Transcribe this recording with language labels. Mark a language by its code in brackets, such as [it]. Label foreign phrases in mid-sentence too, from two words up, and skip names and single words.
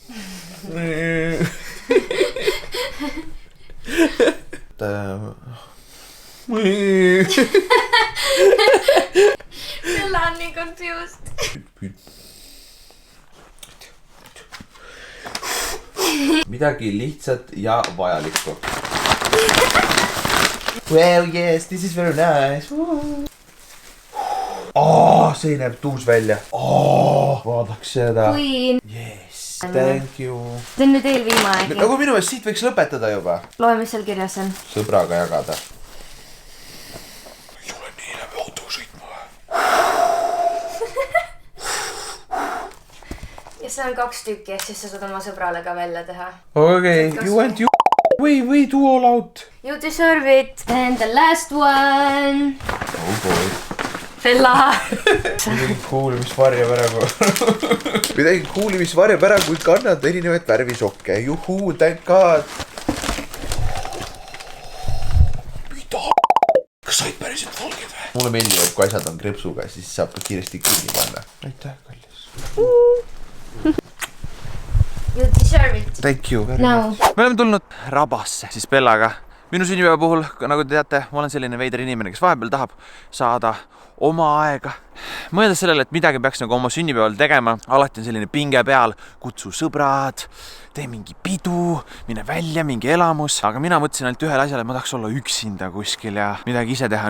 [et] Selle on nii confused. Midagi lihtsat ja vajalikku. [en] Well, yes, this is very nice. [et] See näeb tuus välja. Vaadaks seda. [en] Queen. Yes, thank you. [et] See on nüüd eelviimane. Nagu minu eest siit võiks lõpetada juba. Loe, mis seal kirjas on. Sõbraga jagada. Ei ole nii läbi auto sõitma või? Ja see on 2 tükki, ehk siis sa saad oma sõbrale ka välja teha. [en] Okay, you want you way too all out. You deserve it. And the last one. Oh boy. Fella. [et] Midagi cool, mis varjab ära Midagi cool, mis varjab ära, kui kannad erinevaid värvisokke. Juhuu, [en] thank god. [et] Mida? Kas said päriselt valged või? Mulle meeldib, et kui asjad on krepsuga, siis saab ka kiiresti kinni panna. Aitäh, kallis. [en] You deserve it. Thank you very Now. much. [et] Me oleme tulnud Rabasse siis Bellaga. Minu sünnipäeva puhul, nagu te teate, ma olen selline veider inimene, kes vahepeal tahab saada oma aega. Mõeldes sellele, et midagi peaks nagu oma sünnipäeval tegema, alati on selline pinge peal, kutsu sõbrad, tee mingi pidu, mine välja, mingi elamus, aga mina mõtlesin ainult ühele asjale, et ma tahaks olla üksinda kuskil ja midagi ise teha.